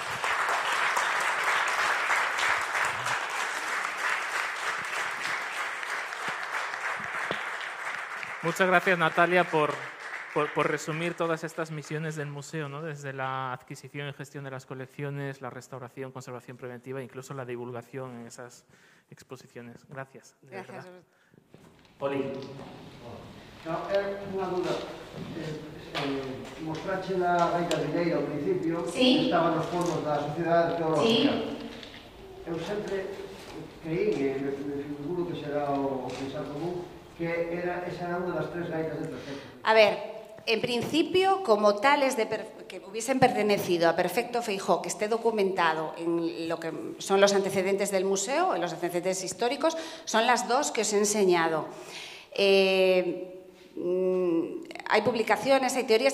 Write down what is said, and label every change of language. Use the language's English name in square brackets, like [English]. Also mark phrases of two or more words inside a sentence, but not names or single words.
[Spanish] Muchas gracias, Natalia, por resumir todas estas misiones del museo, ¿no? Desde la adquisición y gestión de las colecciones, la restauración, conservación preventiva e incluso la divulgación en esas exposiciones. Gracias. Gracias. Poli. [Galician] No, unha duda. Mostrache na gaita mineira ao principio, sí, estaban os fondos da Sociedade Arqueológica. Sí. Eu sempre creí, e me figuro que será o pensar común, que esa era unha das 3 gaitas de Perfecto. [Spanish] A ver, en principio, como tales que hubiesen pertenecido a Perfecto Feijóo, que esté documentado en lo que son los antecedentes del museo, en los antecedentes históricos, son las 2 que os he enseñado. Hay publicaciones, hay teorías.